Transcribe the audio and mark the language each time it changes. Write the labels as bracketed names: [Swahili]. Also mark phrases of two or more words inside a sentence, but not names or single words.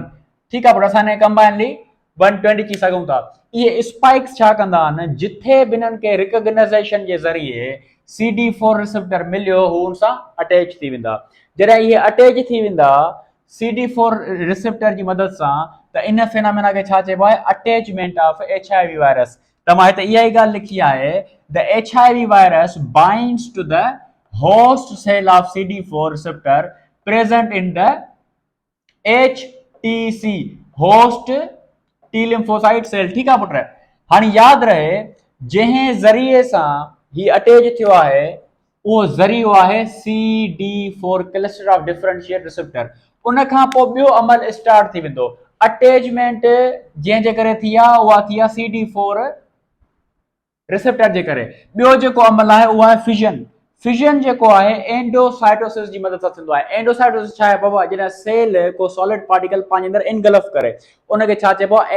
[Sindhi] ठीकु आहे पुट, असां हिन कंबाइनली 120 चई सघूं था। इहे स्पाइक्स छा कंदा आहिनि? जिथे बि हिननि खे रिकॉग्नाइज़ेशन जे ज़रिए [English] CD4 receptor [Sindhi] मिलियो हू हुन सां अटैच थी वेंदा। जॾहिं इहे अटैच थी वेंदा [English] CD4 receptor [Sindhi] जी मदद सां त इन फिनोमेना खे छा चइबो आहे? [English] attachment of HIV virus. [Sindhi] त मां हिते इहा ई ॻाल्हि लिखी आहे, [English] The HIV virus binds to the host cell of CD4 receptor present in the HTC, host T lymphocyte cell. [Sindhi] ठीकु आहे पुट, हाणे यादि रहे जंहिं ज़रिए सां ही अटैच थियो आहे उहो ज़रियो आहे [English] CD4 cluster of differentiate receptor. [Sindhi] उन खां पोइ ॿियो अमल स्टार्ट थी वेंदो। अटैचमेंट जंहिंजे करे थी आहे उहा थी आहे [English] CD4 receptor [Sindhi] जे करे। ॿियो जेको अमल आहे उहो आहे फिजन। फिजन जेको आहे एंडोसाइटोसिस जी मदद सां थींदो आहे। एंडोसाइटोसिस छा आहे बाबा? जॾहिं सेल को [English] solid particle [Sindhi] पंहिंजे अंदरि इनगल्फ करे उनखे छा चइबो आहे?